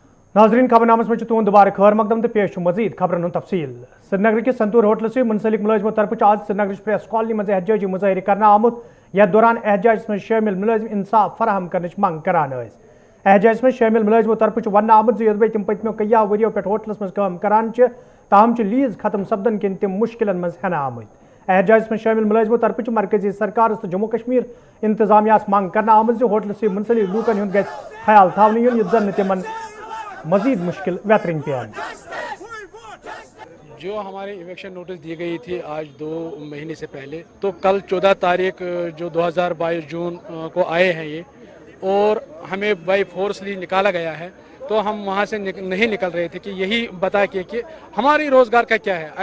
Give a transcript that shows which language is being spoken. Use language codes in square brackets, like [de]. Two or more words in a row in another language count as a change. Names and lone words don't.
[ks] नाजरीन खबरनामस में तुंद दोबारा खैर मकदम तो पेश मजीद खबरन तफसील। श्रीनगर के संतूर होटल से मुंसलिक मुलाजमों तरफ आज श्रीनगर प्रेस कॉलोनी में एहतजाजी मुजाहरे करना आमुत यथ दौरान एहतजाज में शामिल मुलाजिम इंसाफ फराहम करने मंग करान। एहतजाज में शामिल मुलाजमों तरफ वन आमुत जो तम पत्मो कया वरियो पे होटलस मज काम करान ताहम लीज खत्म सपदन किन तम मुश्किलन मज हेना आमुत। एहतजाज में शामिल मुलाजमों तरफ मरकजी सरकार तो जम्मू कश्मीर इंतजामिया मंग करना आमुत जो होटल से मुंसलिक लूकन हुंद गज ख्याल थावन युन जन तिमन मजीद मुश्किल वेतरिंग पे आए। [hi] जो हमारे [en] eviction notice [hi] दी गई थी आज 2 महीने से पहले, तो कल 14 तारीख जो 2022 जून को आए हैं ये, और हमें [en] by forcefully [hi] निकाला गया है। तो हम वहाँ से नहीं निकल रहे थे कि यही बता के कि हमारी रोज़गार का क्या है।